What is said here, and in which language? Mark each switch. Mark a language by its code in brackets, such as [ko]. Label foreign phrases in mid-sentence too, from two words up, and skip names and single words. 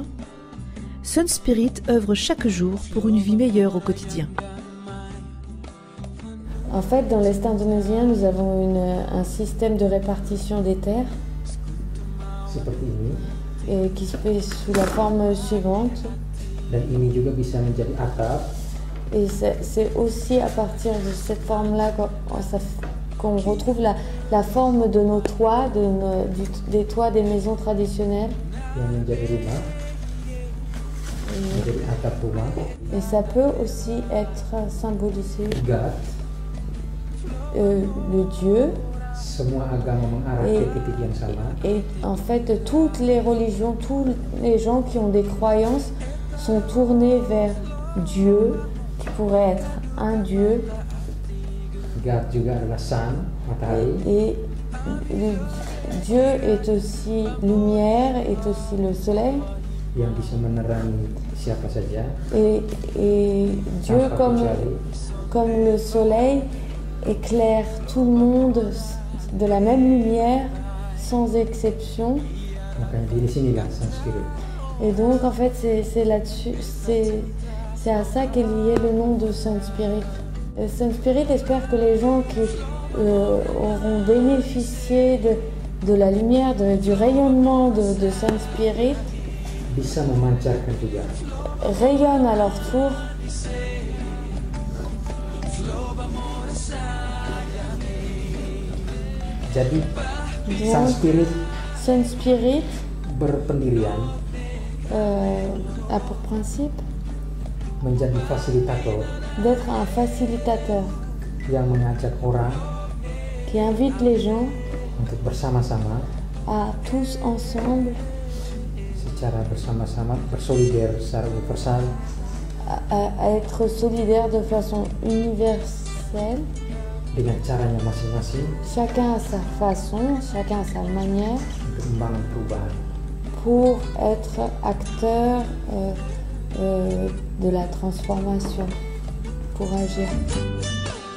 [fr] Sun Spirit œuvre chaque jour pour une vie meilleure au quotidien. En fait, dans l'Est indonésien, nous avons un système de répartition des terres [id] Seperti ini, [fr] qui se fait sous la forme suivante. [id] dan ini juga bisa menjadi atap [fr] Et c'est aussi à partir de cette forme-là qu'on retrouve la forme de nos toits, des toits des maisons traditionnelles. [id] yang menjadi rumah, menjadi atap rumah. [fr] Et ça peut aussi être symbolisé God, le Dieu. [id] semua agama mengarah ke titik yang sama. [fr] Et en fait, toutes les religions, tous les gens qui ont des croyances sont tournés vers Dieu, qui pourrait être un Dieu. [id] God juga adalah sun, matahari. [fr] Et Dieu est aussi lumière, est aussi le soleil. [id] Yang bisa menerangi siapa saja. [fr] Et Dieu, [id] tanpa kecuali. [fr] comme le soleil, éclaire tout le monde de la même lumière, sans exception. [id] Makanya di sinilah Sun Spirit. [fr] Et donc, en fait, c'est là-dessus, c'est à ça qu'est lié le nom de Sun Spirit. Sun Spirit espère que les gens qui auront bénéficié de la lumière, du rayonnement de Sun Spirit, [id] Bisa memancarkan juga [fr] rayonnent à leur tour. [id] Jadi Sun [fr] Donc, Spirit Sun Spirit [id] berpendirian [fr] a pour principe [id] menjadi fasilitator [fr] d'être un facilitateur [id] yang mengajak orang [fr] qui invite les gens [id] untuk bersama-sama [fr] à tous ensemble [id] secara bersama-sama bersolider secara universal [fr] à être solidaires de façon universelle, [id] dengan caranya masing-masing [fr] chacun à sa façon, chacun à sa manière, [id] untuk membangun perubahan. [fr] pour être acteur de la transformation, pour agir.